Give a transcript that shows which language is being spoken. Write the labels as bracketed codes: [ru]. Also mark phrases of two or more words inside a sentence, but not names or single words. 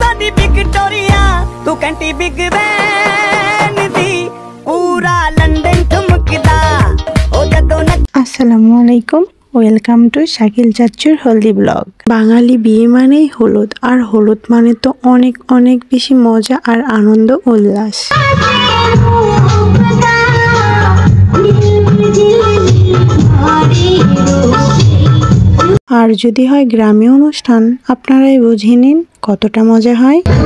[pa] ਦੀ ਵਿਕਟੋਰੀਆ ਤੂ ਕੰਟੀ ਬਿਗ ਬੈਨ ਦੀ ਪੂਰਾ ਲੰਦਨ ਠੁਮਕਦਾ ਓ ਜਦੋਂ [ar] السلام عليكم [en] welcome to [bn] শাকিল চাচ্চুর হলদি ব্লগ। বাঙালি বিয়ে মানেই হলুদ, আর হলুদ মানে তো অনেক অনেক বেশি মজা আর আনন্দ উল্লাস। আর যদি হয় গ্রামীয় অনুষ্ঠান, আপনারাই বুঝে নিন কতটা মজা হয়।